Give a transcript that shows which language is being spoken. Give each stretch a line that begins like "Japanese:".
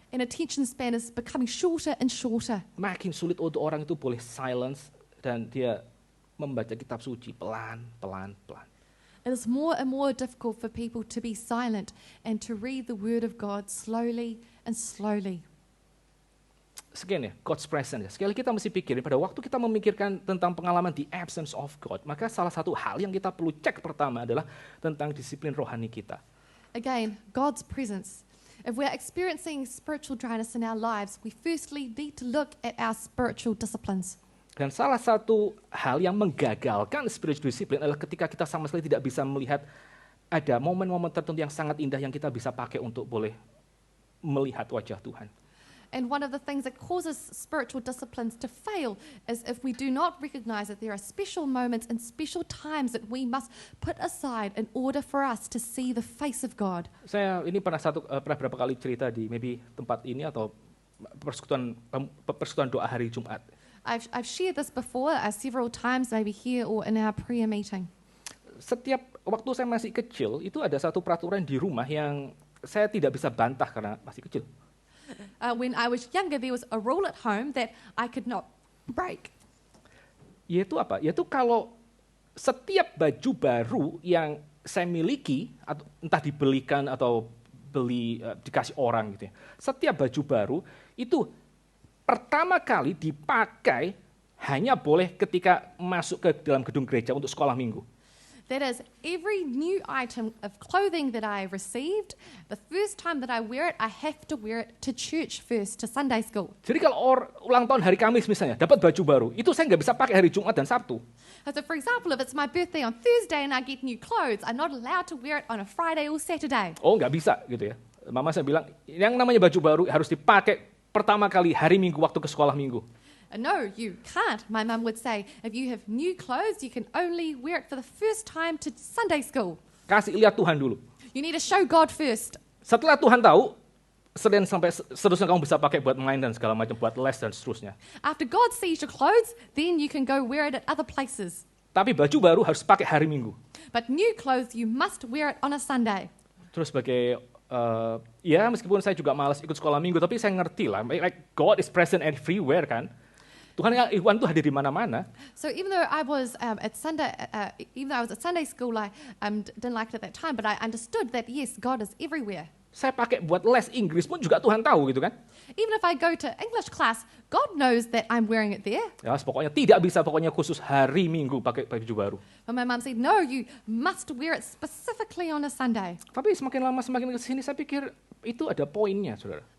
English: And attention span is becoming shorter and shorter.
Indonesian: Makin sulit untuk orang itu boleh silence dan dia membaca kitab suci pelan-pelan.
English: It is more and more difficult for people to be silent and to read the Word of God slowly and slowly.
Indonesian: Sekian ya,
English: God's presence
Indonesian: ya. Sekali kita mesti pikirin, pada waktu kita memikirkan tentang pengalaman
English: the absence of God,
Indonesian: maka salah satu hal yang kita perlu cek pertama adalah tentang disiplin rohani kita.
English: Again, God's presence. If we're experiencing spiritual dryness in our lives, we firstly need to look at our spiritual disciplines.
Indonesian: Dan salah satu hal yang menggagalkan
English: spiritual discipline
Indonesian: adalah ketika kita sama sekali tidak bisa melihat ada momen-momen tertentu yang sangat indah yang kita bisa pakai untuk boleh melihat wajah Tuhan.
English: And one of the things that causes spiritual disciplines to fail is if we do not recognize that there are special moments and special times that we must put aside in order for us to see the face of God.
Indonesian: Saya ini pernah beberapa kali cerita di maybe tempat ini atau persekutuan doa hari Jumat.
English: I've shared this before several times, maybe here or in our prayer meeting.
Indonesian: Setiap waktu saya masih kecil, itu ada satu peraturan di rumah yang saya tidak bisa bantah karena masih kecil.
English: When I was younger, there was a rule at home that I could not break.
Indonesian: Yaitu apa? Yaitu kalau setiap baju baru yang saya miliki, atau entah dibelikan atau dikasih orang gitu ya. Setiap baju baru itu pertama kali dipakai hanya boleh ketika masuk ke dalam gedung gereja untuk sekolah minggu.
English: That is, every new item of clothing that I received, the first time that I wear it, I have to wear it to church first, to Sunday school.
Indonesian: Jadi kalau ulang tahun hari Kamis misalnya, dapat baju baru, itu saya nggak bisa pakai hari Jumat dan Sabtu.
English: So for example, if it's my birthday on Thursday and I get new clothes, I'm not allowed to wear it on a Friday or Saturday.
Indonesian: Oh, nggak bisa gitu ya. Mama saya bilang, yang namanya baju baru harus dipakai pertama kali hari Minggu waktu ke sekolah minggu.
English: No, you can't. My mum would say, if you have new clothes, you can only wear it for the first time to Sunday school.
Indonesian: Kasih lihat Tuhan dulu.
English: You need to show God first.
Indonesian: Setelah Tuhan tahu, Senin sampai seterusnya kamu bisa pakai buat main dan segala macam, buat les dan seterusnya.
English: After God sees your clothes, then you can go wear it at other places.
Indonesian: Tapi baju baru harus pakai hari Minggu.
English: But new clothes, you must wear it on a Sunday.
Indonesian: Terus sebagai, ya meskipun saya juga malas ikut sekolah Minggu, tapi saya ngerti lah,
English: like God is present everywhere
Indonesian: kan. Tuhan itu hadir di mana-mana.
English: So even though I was at Sunday school, I didn't like it at that time, but I understood that yes, God is everywhere.
Indonesian: Saya pakai buat les Inggris pun juga Tuhan tahu gitu kan.
English: Even if I go to English class, God knows that I'm wearing it there.
Indonesian: Ya, pokoknya tidak bisa khusus hari Minggu pakai baju baru.
English: But my mum said, no, you must wear it specifically on a Sunday.
Indonesian: Tapi semakin lama semakin ke sini saya pikir itu ada poinnya, saudara.